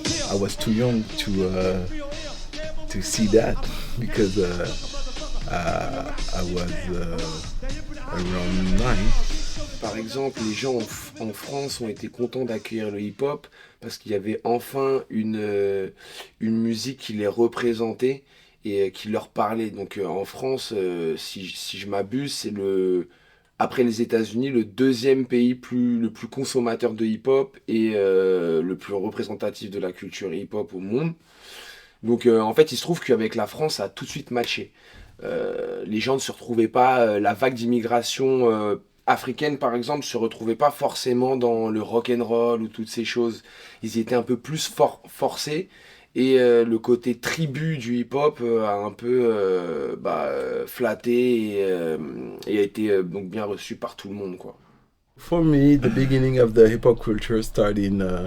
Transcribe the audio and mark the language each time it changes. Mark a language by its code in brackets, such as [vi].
[en] I was too young to see that because I was around 9. [fr] Par exemple, les gens en France ont été contents d'accueillir le hip-hop parce qu'il y avait enfin une musique qui les représentait et qui leur parlait. Donc en France, si je m'abuse, c'est après les États-Unis, le 2e pays le plus consommateur de hip-hop et le plus représentatif de la culture hip-hop au monde. Donc en fait, il se trouve qu'avec la France, ça a tout de suite matché. Les gens ne se retrouvaient pas, la vague d'immigration africaine par exemple, se retrouvaient pas forcément dans le rock'n'roll ou toutes ces choses. Ils y étaient un peu plus forcés. Et le côté tribu du hip-hop a un peu flatté et a été donc bien reçu par tout le monde, quoi. [en] For me, the beginning of the hip-hop culture started